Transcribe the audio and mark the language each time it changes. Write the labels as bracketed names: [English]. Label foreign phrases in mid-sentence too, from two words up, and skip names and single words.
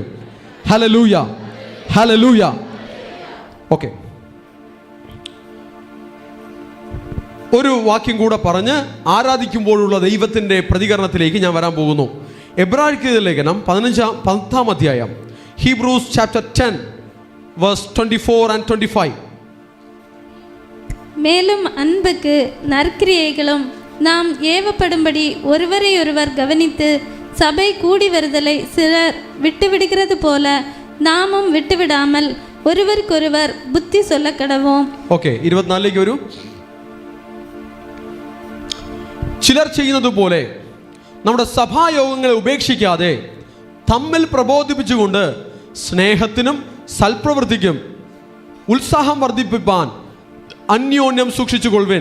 [Malayalam] ഹല്ലേലൂയ, ഹല്ലേലൂയ. ഓക്കെ, ഒരു വാക്യം കൂടെ പറഞ്ഞ് ആരാധിക്കുമ്പോഴുള്ള ദൈവത്തിൻ്റെ പ്രതികരണത്തിലേക്ക് ഞാൻ വരാൻ പോകുന്നു. എബ്രായർക്കെഴുതിയ ലേഖനം 10-ാം അധ്യായം, [English] Hebrews chapter 10 verse 24 and 25. [Tamil] மேலும் அன்புக்கு நற்கிரியைகளும் நாம் ஏவப்படும்படி ஒருவரையொருவர் கவனித்து சபை கூடி வருதலை சிலர் விட்டுவிடுகிறது போல நாமும் விட்டுவிடாமல் ஒருவருக்கொருவர் புத்தி சொல்ல கடவோம். [Malayalam] ഓക്കെ, 24ലേക്ക് വരൂ. ചിലർ ചെയ്യുന്നത് പോലെ നമ്മുടെ സഭായോഗങ്ങളെ ഉപേക്ഷിക്കാതെ തമ്മിൽ പ്രബോധിപ്പിച്ചുകൊണ്ട് സ്നേഹത്തിനും സൽപ്രവൃത്തിക്കും ഉത്സാഹം വർദ്ധിപ്പിപ്പാൻ അന്യോന്യം സൂക്ഷിച്ചുകൊള്ളുവിൻ.